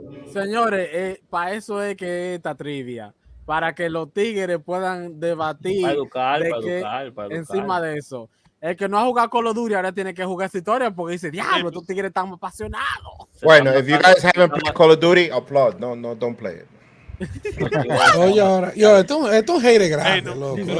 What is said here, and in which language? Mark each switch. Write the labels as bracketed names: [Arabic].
[Spanish] Señores, para eso es que esta trivia, para que los tigres puedan debatir Para educar. encima de eso. El que no ha jugado Call of Duty ahora tiene que jugar esa historia porque dice, diablo, estos tigres están apasionados. [English] Bueno, if you guys haven't played Call of Duty, applaud. No, don't play it. [Spanish] Oye, ahora, esto es un hate grande, loco.